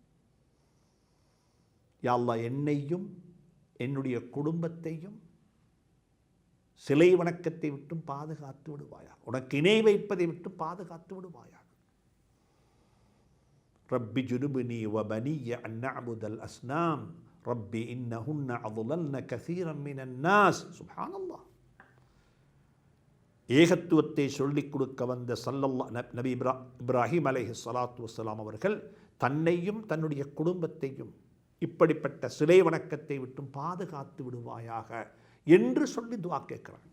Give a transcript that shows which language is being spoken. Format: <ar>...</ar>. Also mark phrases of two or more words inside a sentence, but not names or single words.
<ta>யா அல்லாஹ், என்னையும் என்னுடைய குடும்பத்தையும் சிலை வணக்கத்தை விட்டும் பாதுகாத்து விடுவாயா, உனக்கு இணை வைப்பதை விட்டு பாதுகாத்து விடுவாயா.</ta> <ar>رب اجنبني وبني أن نعبد الأصنام رب إنهن أضللن كثيرا من الناس.</ar> <ta>சுப்ஹானல்லாஹ். ஏகத்துவத்தை சொல்லிக் கொடுக்க வந்த நபி இப்ராஹிம்</ta> <ar>عليه الصلاة والسلام</ar> <ta>அவர்கள் தன்னையும் தன்னுடைய குடும்பத்தையும் இப்படிப்பட்ட சிலை வணக்கத்தை விட்டும் பாதுகாத்து விடுவாயாக என்று சொல்லி துவா கேட்குறாங்க.</ta>